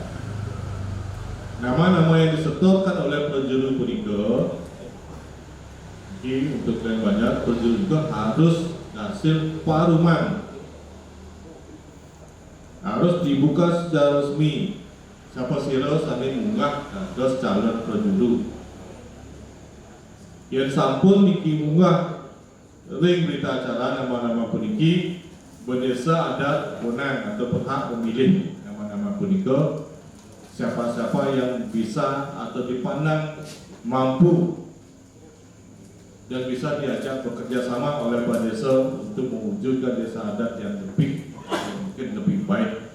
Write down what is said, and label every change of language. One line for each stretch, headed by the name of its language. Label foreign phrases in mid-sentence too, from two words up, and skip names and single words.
Indonesian: Nama-nama yang disetorkan oleh penjuru punika untuk yang Banjar, penjuru itu harus hasil Paruman, harus dibuka secara resmi.
Balinese: Siapa sira sami munggah dados calon penjuru. Yen sampun niki munggah ring berita acara nama-nama puniki,
Indonesian: pendesa adat wenang atau berhak memilih nama-nama punika siapa-siapa yang bisa atau dipandang mampu dan bisa diajak bekerja sama oleh pendesa untuk mewujudkan desa adat yang mungkin lebih baik.